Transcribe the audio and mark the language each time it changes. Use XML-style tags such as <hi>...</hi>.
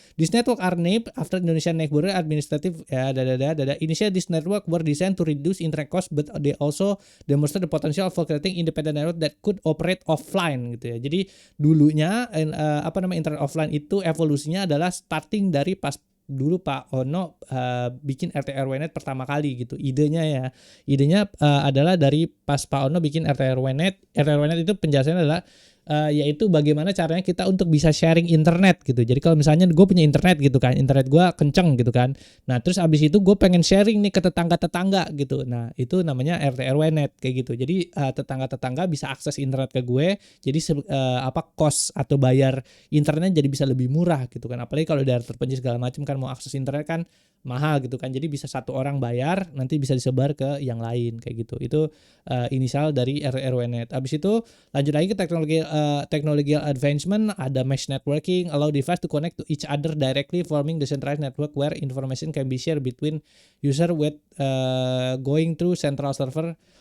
<en>These networks are named after Indonesian Neighborhood Administrative Initially, this network were designed to reduce internet cost, but they also demonstrate the potential for creating independent network that could operate offline gitu ya.</en> <id>Jadi dulunya internet offline itu evolusinya adalah starting dari pas dulu Pak Ono bikin RT RW Net pertama kali gitu. Idenya adalah dari pas Pak Ono bikin RT RW Net. RT RW Net itu penjelasannya adalah yaitu bagaimana caranya kita untuk bisa sharing internet gitu. Jadi kalau misalnya gue punya internet gitu kan, internet gue kenceng gitu kan. Nah terus abis itu gue pengen sharing nih ke tetangga-tetangga gitu. Nah itu namanya RT RW Net kayak gitu. Jadi tetangga-tetangga bisa akses internet ke gue. Jadi cost atau bayar internet jadi bisa lebih murah gitu kan. Apalagi kalau daerah terpencil segala macam kan mau akses internet kan mahal gitu kan. Jadi bisa satu orang bayar nanti bisa disebar ke yang lain kayak gitu. Itu inisial dari RT RW Net. Abis itu lanjut lagi ke</id> <en>technological advancement,</en> <id>ada</id> <en>mesh networking, allow device to connect to each other directly, forming decentralized network where information can be shared between user with going through central server.</en>